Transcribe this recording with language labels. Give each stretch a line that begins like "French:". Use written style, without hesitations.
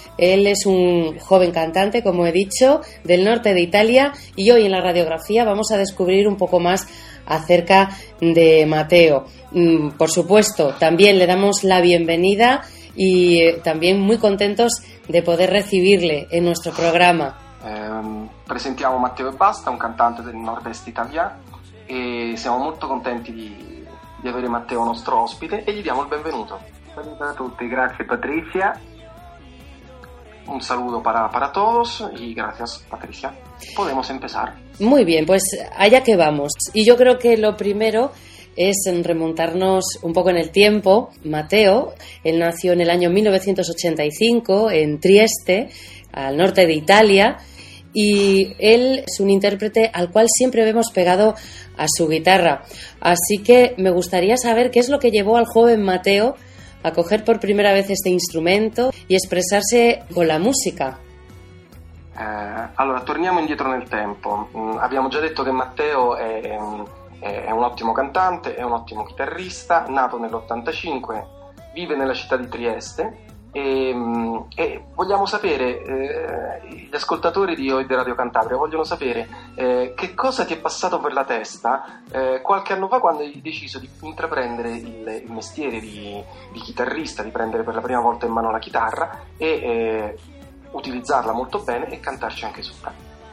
Spanish: Él es un joven cantante, como he dicho, del norte de Italia, y hoy en la radiografía vamos a descubrir un poco más acerca de Matteo. Por supuesto, también le damos la bienvenida y también muy contentos de poder recibirle en nuestro programa.
Italian: Presentiamo Matteo E. Basta, un cantante del nord-est italiano, e siamo molto contenti di avere Matteo nostro ospite e gli diamo il benvenuto. Saluto a tutti, grazie Patricia.
Spanish: Un saluto para todos y gracias Patricia. Podemos empezar. Muy bien, pues allá que vamos. Y yo creo que lo primero es remontarnos un poco en el tiempo. Matteo, él nació en el año 1985 en Trieste, al norte de Italia, y él es un intérprete al cual siempre vemos pegado a su guitarra. Así que me gustaría saber qué es lo que llevó al joven Matteo a coger por primera vez este instrumento y expresarse con la música.
Italian: Allora, torniamo indietro nel tempo. Abbiamo già detto che Matteo è un ottimo cantante, è un ottimo chitarrista, nato nell'85, vive nella città di Trieste. E vogliamo sapere, gli ascoltatori di Oide Radio Cantabria vogliono sapere che cosa ti è passato per la testa qualche anno fa quando hai deciso di intraprendere il mestiere di chitarrista, di prendere per la prima volta in mano la chitarra e utilizzarla molto bene e cantarci anche sopra.